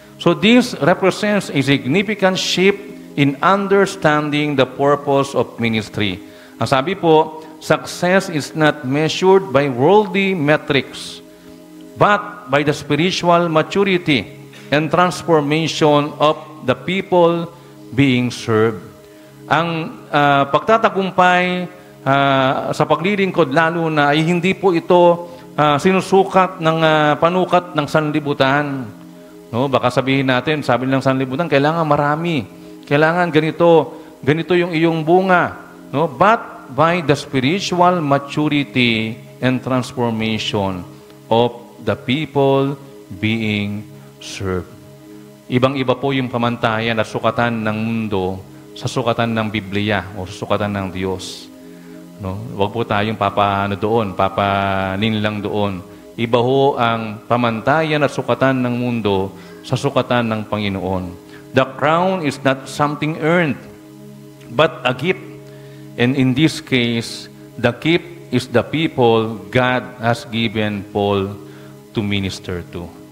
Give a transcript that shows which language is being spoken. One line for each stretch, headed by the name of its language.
English: So this represents a significant shift in understanding the purpose of ministry.
Filipino: Ang sabi po,
English: success is not measured by worldly metrics, but by the spiritual maturity and transformation of the people being served.
Filipino: Ang pagtatagumpay sa paglilingkod lalo na ay hindi po ito sinusukat ng panukat ng sanlibutan. No, baka sabihin natin, sabi ng sanlibutan, kailangan marami. Kailangan ganito yung iyong bunga.
English: No, but by the spiritual maturity and transformation of the people being served.
Filipino: Ibang-iba po yung pamantayan at sukatan ng mundo sa sukatan ng Biblia o sa sukatan ng Diyos. No? Huwag po tayong papanin lang doon. Iba ho ang pamantayan at sukatan ng mundo sa sukatan ng Panginoon.
English: The crown is not something earned, but a gift. And in this case, the gift is the people God has given Paul to minister to.